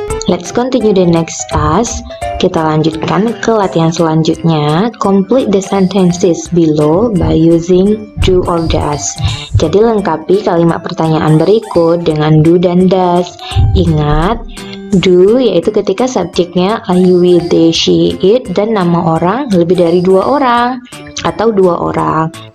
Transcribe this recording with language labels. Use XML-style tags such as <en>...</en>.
<en>Let's continue the next task.</en> <id>Kita lanjutkan ke latihan selanjutnya.</id> <en>Complete the sentences below by using do or does.</en> <id>Jadi lengkapi kalimat pertanyaan berikut dengan do dan does. Ingat, do yaitu ketika subjeknya I, we, they, she, it, dan nama orang lebih dari 2 orang atau 2 orang.</id>